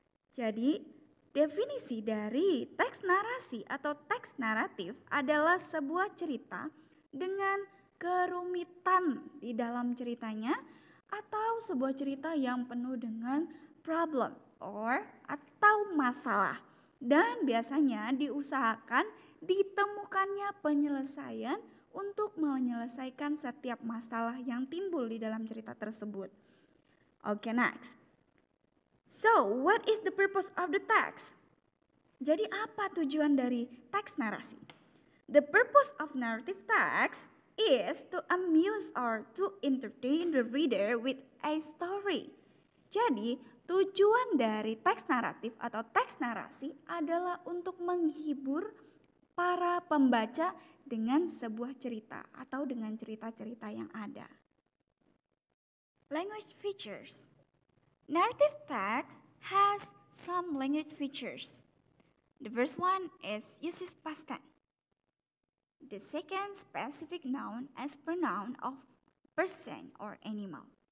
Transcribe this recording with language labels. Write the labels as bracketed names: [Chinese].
[Indonesian] Jadi, definisi dari teks narasi atau teks naratif adalah sebuah cerita dengan kerumitan di dalam ceritanya, atau sebuah cerita yang penuh dengan problem atau masalah, dan biasanya diusahakan ditemukannya penyelesaian untuk menyelesaikan setiap masalah yang timbul di dalam cerita tersebut. [English] Okay, next. So, what is the purpose of the text? [Indonesian] Jadi apa tujuan dari teks narasi? [English] The purpose of narrative text is to amuse or to entertain the reader with a story. [Indonesian] Jadi, tujuan dari teks naratif atau teks narasi adalah untuk menghibur para pembaca dengan sebuah cerita atau dengan cerita-cerita yang ada. [English] Language features. Narrative text has some language features. The first one is uses past tense. The second, specific noun as pronoun of person or animal.